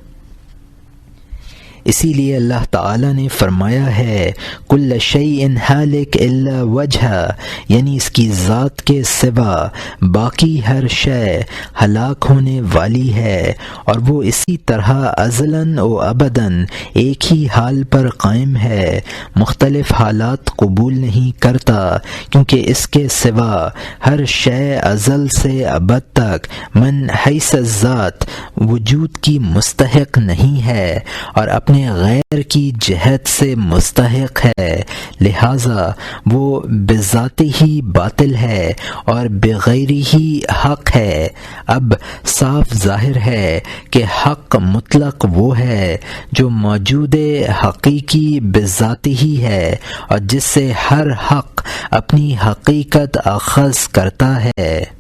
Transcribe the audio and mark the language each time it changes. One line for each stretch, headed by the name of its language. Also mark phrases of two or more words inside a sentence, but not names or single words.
Urdu: اسی لیے اللہ تعالیٰ نے فرمایا ہے
Arabic: کل شیء ہالک الا وجہہ،
Urdu: یعنی اس کی ذات کے سوا باقی ہر شے ہلاک ہونے والی ہے، اور وہ اسی طرح ازلاً و ابداً ایک ہی حال پر قائم ہے، مختلف حالات قبول نہیں کرتا، کیونکہ اس کے سوا ہر شے ازل سے ابد تک
Arabic: من حیث الذات
Urdu: وجود کی مستحق نہیں ہے اور اپنے غیر کی جہت سے مستحق ہے، لہذا وہ بذات ہی باطل ہے اور بغیر ہی حق ہے۔ اب صاف ظاہر ہے کہ حق مطلق وہ ہے جو موجود حقیقی بذات ہی ہے اور جس سے ہر حق اپنی حقیقت اخذ کرتا ہے۔